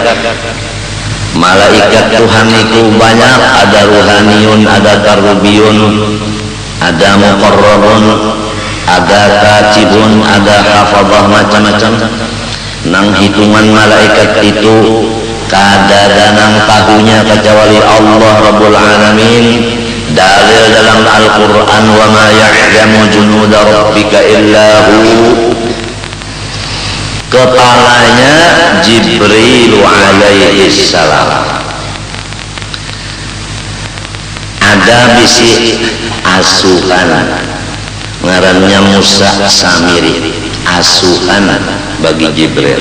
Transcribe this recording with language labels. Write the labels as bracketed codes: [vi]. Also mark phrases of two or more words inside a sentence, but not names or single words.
[bjn] Malaikat Tuhan itu banyak, ada ruhaniyun, ada karubiyun, ada muqarrabun, ada katibun, ada hafadhah, macam-macam. Nang hitungan malaikat itu kada nang tahunya kecuali Allah [ar] رب العالمين. [bjn] Dalil dalam Al-Quran, [ar] وما يعلم جنود ربك إلا هو. [bjn] Kepalanya Jibril [ar] عليه السلام. [bjn] Ada bisi asuhan, ngarannya Musa Samiri, asuhan bagi Jibril.